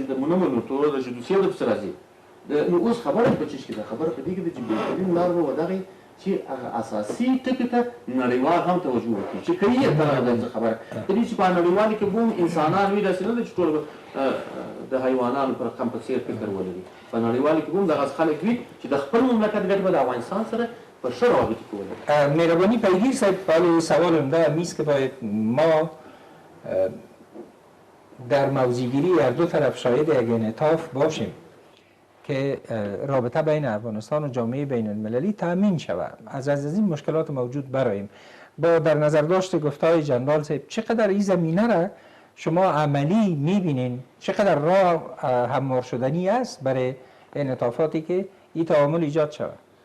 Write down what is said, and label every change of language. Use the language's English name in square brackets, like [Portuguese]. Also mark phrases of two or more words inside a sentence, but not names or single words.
[Pashto] نه منو ټول د جدوسیې درپسې راځي نو اوس خبره په چیش کې ده خبره په دې کې ده چې بهترین لار به ودغې چې هغه اساسي ټکي ته نړیوال هم توجه وکړي چې کوي یې تر هغه خبره په دې چې په نړیوالو کې به هم انسانان وي داسې نه ده چې ټول د حیوانانو پر رقم په څېر فکر ولري په نړیوالو کې به هم دغسې خلک وي چې د خپل مملکت ګټې به د افغانستان سره په ښه روابطو کې ولري. [Persian] مهربانی پیگیر صاحب ولی سوالم در میست که باید ما در موضع‌گیری هر دو طرف شاهد یک انعطاف باشیم که رابطه بین افغانستان و جامعه بین المللی تأمین شود از این مشکلات موجود براییم با در نظر داشت گفتهای جنرال صاحب چقدر این زمینه را شما عملی میبینین چقدر راه هموار شدنی است برای انعطافاتی که این تعامل ایجاد شود؟